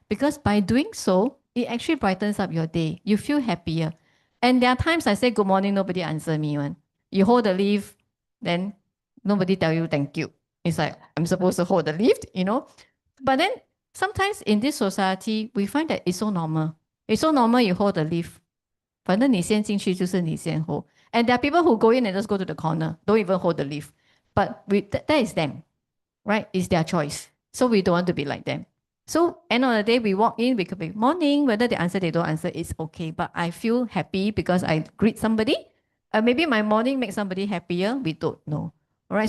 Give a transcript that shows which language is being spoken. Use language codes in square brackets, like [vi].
[en] Because by doing so, it actually brightens up your day. You feel happier. And there are times I say good morning, nobody answer me one. You hold the lift, then nobody tell you thank you. It's like, I'm supposed to hold the lift, But then sometimes in this society, we find that it's so normal. It's so normal you hold the lift. [zh] 反正你先进去就是你先 hold. [en] And there are people who go in and just go to the corner, don't even hold the lift. But that is them, right? It's their choice. So we don't want to be like them. So end of the day, we walk in, we could be morning, whether they answer, they don't answer, it's okay. But I feel happy because I greet somebody. Maybe my morning makes somebody happier. We don't know. All right.